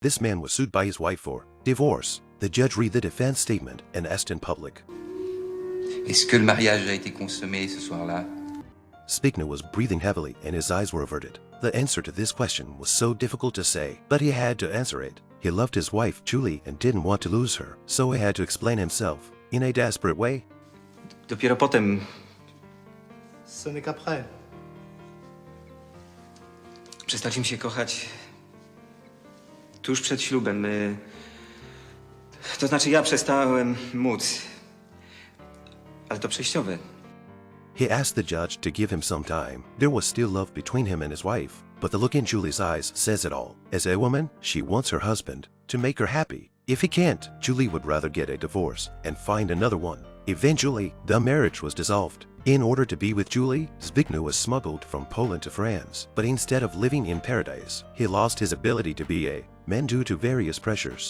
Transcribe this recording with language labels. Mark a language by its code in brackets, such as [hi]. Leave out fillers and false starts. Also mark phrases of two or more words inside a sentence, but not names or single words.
[en] This man was sued by his wife for divorce. The judge read the defense statement and asked in public, [fr] Est-ce que le mariage a été consommé ce soir-là? [en] Zbigniew was breathing heavily and his eyes were averted. The answer to this question was so difficult to say, but he had to answer it. He loved his wife, Julie, and didn't want to lose her, so he had to explain himself in a desperate way. [pl] Dopiero potem. [fr] Ce n'est qu'après. [pl] Przestaliśmy się kochać tuż przed ślubem. To znaczy ja przestałem móc. Ale to przejściowe. [en] He asked the judge to give him some time. There was still love between him and his wife, but the look in Julie's eyes says it all. As a woman, she wants her husband to make her happy. If he can't, Julie would rather get a divorce and find another one. Eventually, the marriage was dissolved. In order to be with Julie, Zbigniew was smuggled from Poland to France, but instead of living in paradise, he lost his ability to be a man due to various pressures.